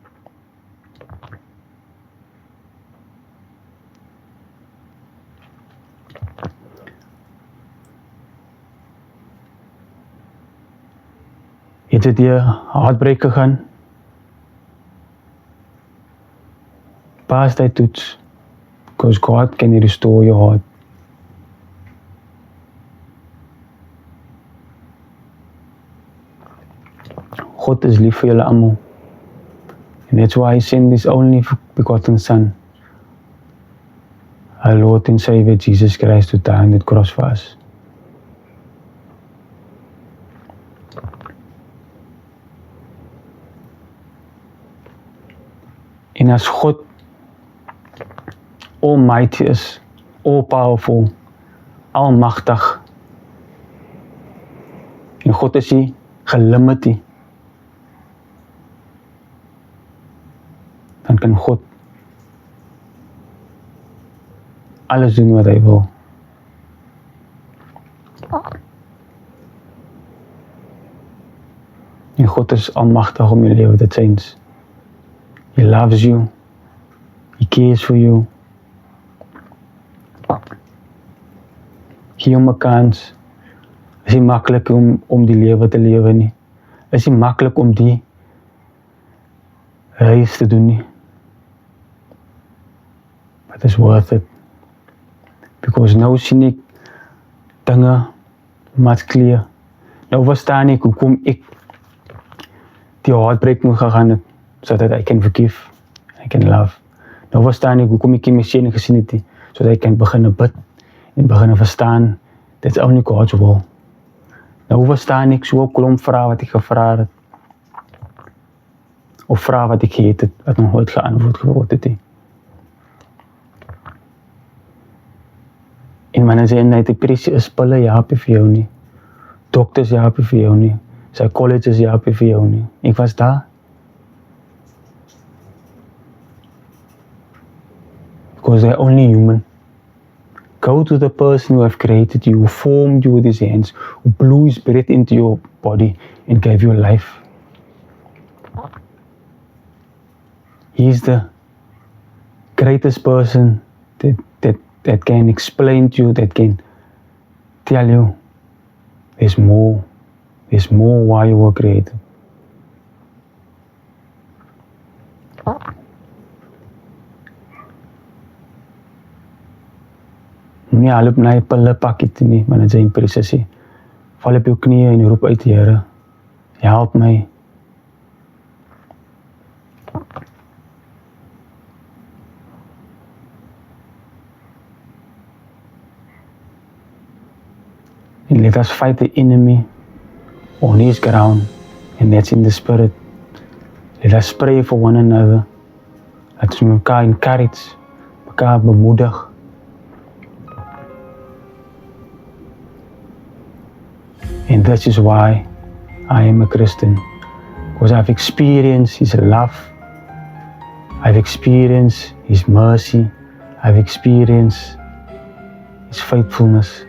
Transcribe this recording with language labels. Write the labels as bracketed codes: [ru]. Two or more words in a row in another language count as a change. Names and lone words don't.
[af] Het dit deur heartbreak gegaan? Pas daai toets, [en] because God can restore your heart. [af] God is lief vir julle almal. [en] And that's why He sent His only begotten Son, our Lord and Savior Jesus Christ, to die on that cross for us. [af] En as God almighty is, [en] all powerful, [af] almagtig, en God is nie gelimit nie. kan God alles doen wat hy wil. En God is almagtig om jou lewe te change. [en] He loves you. He cares for you. [af] Gee hom 'n kans. Is nie maklik om die lewe te lewe nie. Is nie maklik om die reis te doen nie. [en] But it's worth it. Because [af] nou sien ek dinge [en] much clear. [af] Nou verstaan ek hoekom ek die heartbreak moet gegaan het, [en] so that I can forgive, I can love. [af] Nou verstaan ek hoekom ek die Messias nie gesien het nie, [en] so that I can begin [af] bid en begin verstaan, [en] that's only God's will. [af] Nou verstaan ek so 'n klomp vrae wat ek gevra het, of vrae wat ek gehet het, wat nog nooit geantwoord geword het nie. En wanneer sê net die presies pille help vir jou nie. Dokters help vir jou nie. Psychologists help vir jou nie. Ek was daar. [en] Because they're only human. Go to the person who have created you, who formed you with his hands, who blew his breath into your body and gave you life. He's the greatest person that can explain to you, that can tell you there's more why you were created. [af] Nie alop na jy pille pakket nie, maar dit is 'n presisie. Val op jou knieë en roep uit, Here, help my. [en] And let us fight the enemy on his ground, and that's in the spirit. Let us pray for one another. [af] Laat ons mekaar encourage, mekaar bemoedig. [en] And this is why I am a Christian, because I've experienced his love, I've experienced his mercy, I've experienced his faithfulness.